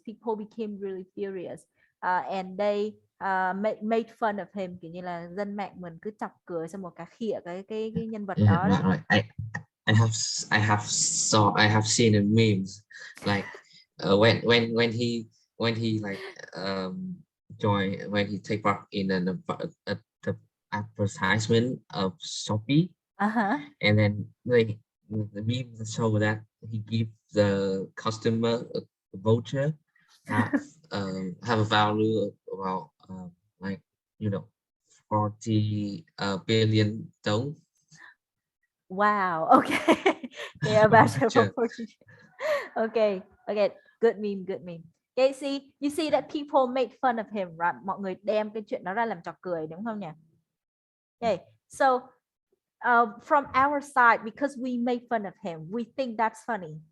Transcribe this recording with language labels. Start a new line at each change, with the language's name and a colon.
English: People became really furious, and they made fun of him,
Vietnamese: kiểu như là dân mạng mình cứ chọc cười xong một cả khịa cái nhân vật
English: Yeah,
Vietnamese: đó đó.
English: right. I have seen the memes like when he like join when he take part in the advertisement of Shopee, Uh-huh. and then like the memes show that he give the customer a voucher have a value of about like you know 40 billion dong. Wow. Okay. Yeah, about Sure. okay. Okay. Good meme. Good meme. Okay, see, you see that people made fun of him, right?
Vietnamese: Mọi người đem cái chuyện đó ra làm trò cười, đúng không nhỉ?
English: Okay. So from our side, because we made fun of him, we think that's funny.